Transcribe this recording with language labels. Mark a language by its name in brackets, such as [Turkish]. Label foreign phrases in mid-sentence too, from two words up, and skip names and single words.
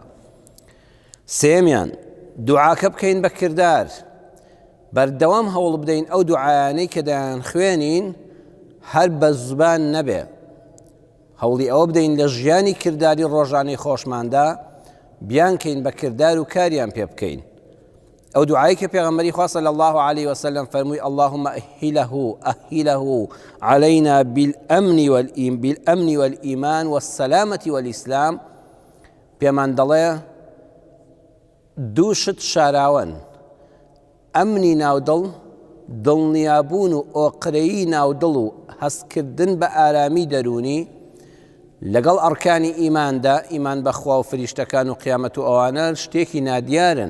[Central Kurdish] سێمیان دوعاکە بکەین بە کردار، بەردەوام هەوڵ بدەین ئەو دوعایانەی کە دەیان خوێنین هەر بە زوبان نەبێ، هەوڵی ئەوە بدەین لە ژیانی کردداری ڕۆژانەی خۆشماندا بیانکەین بە کردار و کاریان پێ بکەین. ئەو دوعایی کە پێغەمبەری خوا [Arabic] صلی الله عليه وسلم [Central Kurdish] فەرمووی [Arabic] اللهم أهله علينا بالأمن والإيمان والسلامة والإسلام، [Central Kurdish] پێمان دەڵێ دوو شت شاراون: ئەمنی ناودڵ، دڵنیابوون و ئۆقرەیی ناودڵ و هەستکردن بە ئارامی دەرونی لەگەڵ ئەرکانی ئیماندا، ئیمان بەخوا و فریشتەکان و قیامەت و ئەوانە شتێکی نادیارن.